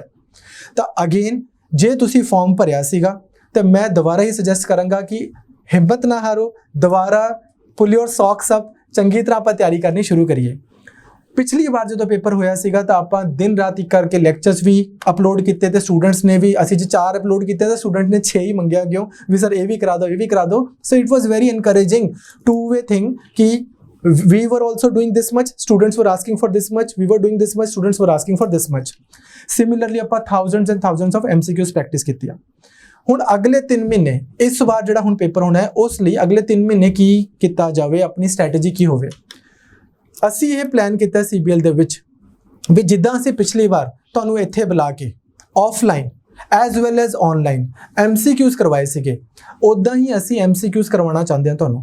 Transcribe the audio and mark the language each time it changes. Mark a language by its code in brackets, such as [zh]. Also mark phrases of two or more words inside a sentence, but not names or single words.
[pa] ਤਾਂ ਅਗੇਨ ਜੇ ਤੁਸੀਂ ਫਾਰਮ ਭਰਿਆ ਸੀਗਾ ਤੇ ਮੈਂ ਦੁਬਾਰਾ ਹੀ ਸੁਜੈਸਟ ਕਰਾਂਗਾ ਕਿ ਹਿੰਮਤ ਨਾ ਹਾਰੋ, ਦੁਬਾਰਾ [en] pull your socks up, [pa] ਚੰਗੀ ਤਰ੍ਹਾਂ ਆਪਾਂ ਤਿਆਰੀ ਕਰਨੀ ਸ਼ੁਰੂ ਕਰੀਏ। ਪਿਛਲੀ ਵਾਰ ਜਦੋਂ ਪੇਪਰ ਹੋਇਆ ਸੀਗਾ ਤਾਂ ਆਪਾਂ ਦਿਨ ਰਾਤ ਇੱਕ ਕਰਕੇ ਲੈਕਚਰਸ ਵੀ ਅਪਲੋਡ ਕੀਤੇ ਤੇ ਸਟੂਡੈਂਟਸ ਨੇ ਵੀ, ਅਸੀਂ ਜੇ 4 ਅਪਲੋਡ ਕੀਤੇ ਤਾਂ ਸਟੂਡੈਂਟ ਨੇ 6 ਹੀ ਮੰਗਿਆ ਕਿਉਂ ਵੀ ਸਰ ਇਹ ਵੀ ਕਰਾ ਦਿਓ, ਇਹ ਵੀ ਕਰਾ ਦਿਓ। [en] so it was very encouraging two-way ਥਿੰਗ ਕਿ we were also doing this much, students were asking for this much, we were doing this much, students were asking for this much. Similarly ਆਪਾਂ thousands and thousands of MCQs [pa] ਪ੍ਰੈਕਟਿਸ ਕੀਤੀਆਂ। ਹੁਣ ਅਗਲੇ 3 ਮਹੀਨੇ ਇਸ ਵਾਰ ਜਿਹੜਾ ਹੁਣ ਪੇਪਰ ਹੋਣਾ ਹੈ ਉਸ ਲਈ ਅਗਲੇ 3 ਮਹੀਨੇ ਕੀ ਕੀਤਾ ਜਾਵੇ, ਆਪਣੀ ਸਟ੍ਰੈਟਜੀ ਕੀ ਹੋਵੇ। ਅਸੀਂ ਇਹ ਪਲਾਨ ਕੀਤਾ CBL ਦੇ ਵਿੱਚ ਵੀ ਜਿੱਦਾਂ ਅਸੀਂ ਪਿਛਲੀ ਵਾਰ ਤੁਹਾਨੂੰ ਇੱਥੇ ਬੁਲਾ ਕੇ [en] offline as well as online [pa] MCQs ਕਰਵਾਏ ਸੀਗੇ, ਉਦਾਂ ਹੀ ਅਸੀਂ MCQs ਕਰਵਾਉਣਾ ਚਾਹੁੰਦੇ ਹਾਂ ਤੁਹਾਨੂੰ।